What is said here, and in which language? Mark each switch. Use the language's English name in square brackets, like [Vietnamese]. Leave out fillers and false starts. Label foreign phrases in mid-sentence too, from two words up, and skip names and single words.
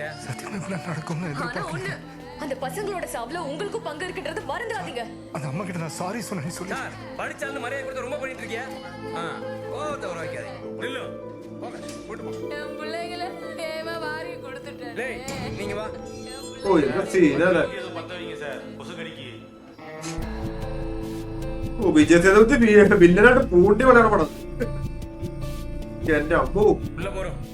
[Tamil] சத்தியமா இப்படி நடக்கும்னு ஆனா ஒண்ணு, எதிர்பார்க்கல. அந்த பசங்களோட சாவுல உங்களுக்கும் பங்கு இருக்குன்றது மறந்துடாதீங்க. அந்த அம்மா கிட்ட நான் சாரி சொன்னேன்னு சொல்லி. சார், படிச்சாலும் மரியாதை கொடுத்து ரொம்ப பண்ணிட்டு இருக்கியா? கோவத்தை வர வைக்காதீங்க. நில்லு. என் பிள்ளைகளை ஏமா வாரி கொடுத்துட்டேன். டேய், நீங்க வா. [Malayalam] ഓ എന്താ സീനല്ലേ. ഓ വിജയ് സേതുപതി വില്ലനായിട്ട് പൂണ്ടി വളരണ പടം. എന്റെ അമ്മോ. [Tamil] உள்ள போறோம்.